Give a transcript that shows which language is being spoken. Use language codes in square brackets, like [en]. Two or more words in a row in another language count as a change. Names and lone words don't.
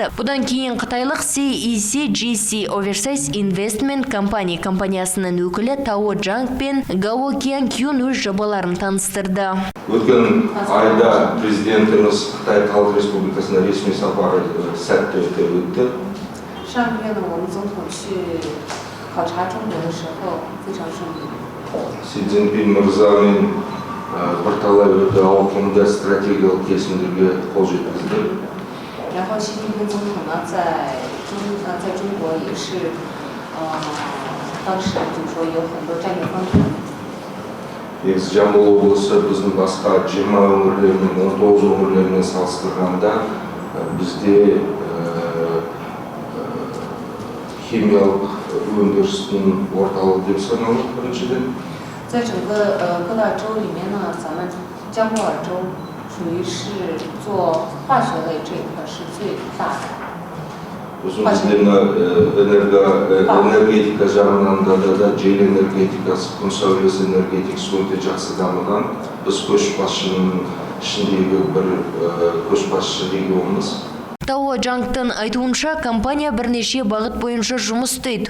[kk] Бұдан кейін қытайлық CEC Oversize Investment компаниясының өкілі Тао Джанг пен Гао Киан Кюн өз жобаларын таныстырды. Өткен айда президентіміз Қытай Халық Республикасына ресми сапары сәтті өтті. [zh] 上个月呢，我们总统去考察中国的时候非常顺利。 [kk] Си Цзиньпин мырзамен бірталай өте ауқымды стратегиялық келісімдерге қол жеткізді. [zh] 然后习近平总统呢，在中国也是当时就是说有很多战略方针。 [kk] Негізі Жамбыл облысы біздің басқа 20 өңірлермен 19 өңірлермен салыстырғанда бізде химиялық өндірістің орталығы деп саналады біріншіден. [zh] 在整个各大州里面呢，咱们江布尔州属于是做化学类这一块是最大的。 [kk] Біздің энергетика жағынан да жел энергетикасы, күн сәулесі энергетикасы өте жақсы дамыған. Біз көшбасшының ішіндегі бір көшбасшы регионымыз. Тао Джангтың айтуынша, компания бірнеше бағыт бойынша жұмыс істейді.